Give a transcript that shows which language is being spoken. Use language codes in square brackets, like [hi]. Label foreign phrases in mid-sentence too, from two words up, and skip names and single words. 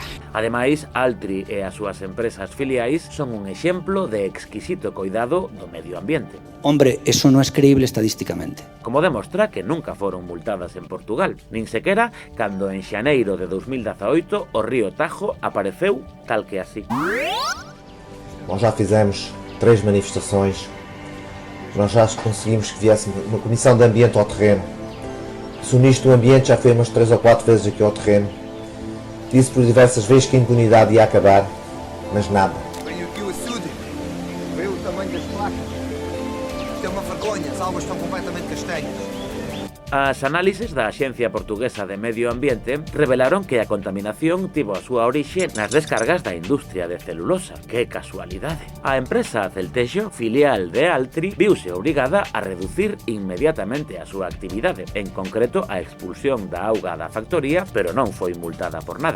[gl] Ademais, Altri e as súas empresas filiais son un exemplo de exquisito cuidado do medio ambiente. [es] Hombre, eso no es creíble estadísticamente. [gl] Como demostra que nunca foron multadas en Portugal, nin sequera cando en xaneiro de 2018 o río Tajo apareceu tal que así. [pt] Nós já fizemos 3 manifestações, nós já conseguimos que viesse uma comissão de ambiente ao terreno. Se o ministro do ambiente já foi umas 3 ou 4 vezes aqui ao terreno, disse por diversas vezes que a impunidade ia acabar, mas nada. Veio aqui o açude, veio o tamanho das placas. Isto é uma vergonha, as águas estão completamente castanhas. [gl] As análises da Axencia Portuguesa de Medio Ambiente revelaron que a contaminación tivo a súa orixe nas descargas da industria de celulosa. Que casualidade! A empresa Celtexo, filial de Altri, viuse obrigada a reducir inmediatamente a súa actividade, en concreto a expulsión da auga da factoría, pero non foi multada por nada.